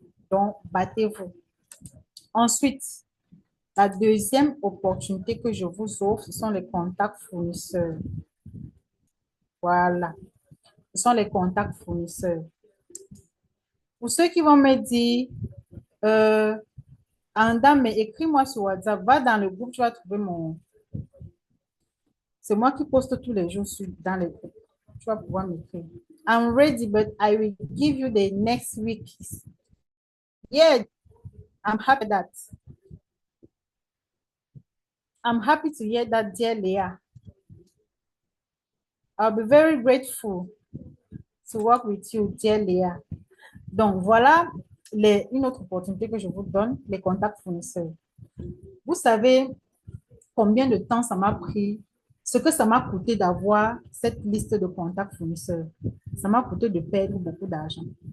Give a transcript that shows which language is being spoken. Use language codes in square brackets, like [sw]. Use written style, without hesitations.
[fr] Donc, battez-vous. Ensuite, la deuxième opportunité que je vous offre, ce sont les contacts fournisseurs. Voilà. Ce sont les contacts fournisseurs. Pour ceux qui vont me dire, Anda, mais écris-moi sur WhatsApp, va dans le groupe, tu vas trouver mon... C'est moi qui poste tous les jours dans les groupes. Tu vas pouvoir m'écrire. [en] I'm ready, but I will give you the next week. Yeah, I'm happy that. I'm happy to hear that, dear Leah. I'll be very grateful to work with you, dear Leah. [fr] Donc, voilà une autre opportunité que je vous donne, les contacts fournisseurs. Vous savez combien de temps ça m'a pris, ce que ça m'a coûté d'avoir cette liste de contacts fournisseurs. Ça m'a coûté de perdre beaucoup d'argent.